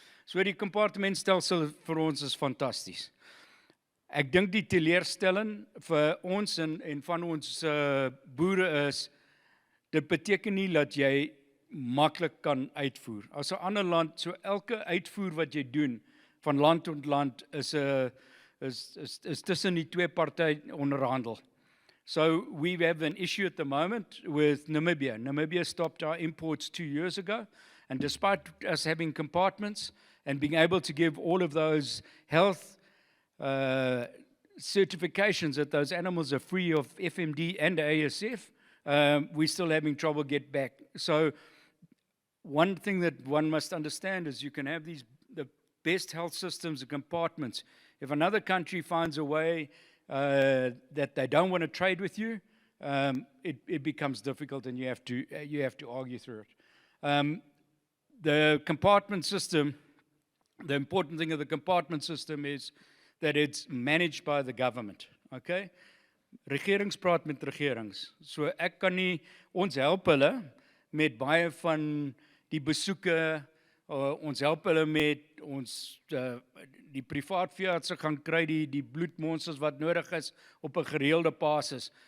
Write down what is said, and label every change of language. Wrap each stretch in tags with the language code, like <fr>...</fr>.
<af>So die kompartementstelsel vir ons is fantasties. Ek dink die teleurstelling vir ons en van ons boere is, dit beteken nie dat jy maklik kan uitvoer. As 'n ander land, so elke uitvoer wat jy doen van land tot land is tussen die twee partye onderhandel.</af> <en>So we have an issue at the moment with Namibia. Namibia stopped our imports 2 years ago, and despite us having compartments and being able to give all of those health certifications that those animals are free of FMD and ASF, we're still having trouble get back. So one thing that one must understand is you can have the best health systems and compartments. If another country finds a way that they don't want to trade with you, it becomes difficult, and you have to argue through it. The compartment system, the important thing of the compartment system is that it's managed by the government. Okay?</en> <af>Regerings praat met regerings. So ek kan nie, ons help hulle met baie van die besoeke, ons help hulle met die privaat veeartse gaan kry die bloedmonsters wat nodig is op 'n gereelde basis.</af>